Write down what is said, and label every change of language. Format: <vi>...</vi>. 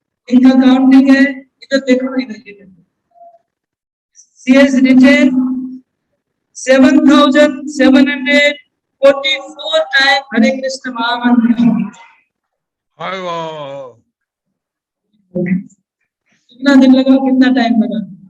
<hi>इनका काउंटिंग है, इधर देखो, इधर.</hi> <en>She has written 7744 times Hare Krishna Mahamantra. Wow.</en> <hi>कितना दिन लगा, कितना टाइम लगा?</hi>